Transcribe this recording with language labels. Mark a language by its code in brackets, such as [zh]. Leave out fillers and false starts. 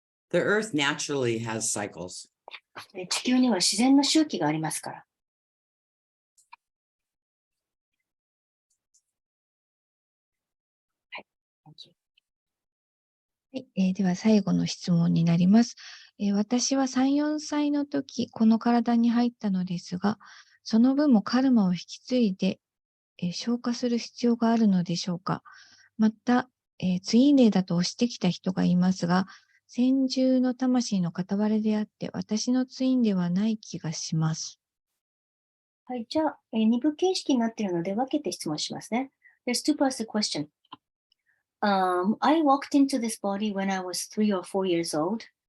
[en] The earth naturally has cycles. [ja] 地球には自然の周期がありますから。はい。はい、では最後の質問になります。私は3、4歳の時、この体に入ったのですが、その分もカルマを引き継いで、消化する必要があるのでしょうか。また、ツインレイだと押してきた人がいますが、先住の魂の片割れであって、私のツインではない気がします。はい、じゃあ、二部形式になっているので分けて質問しますね。 [en] There's two parts to the question. I walked into this body when I was 3 or 4 years old.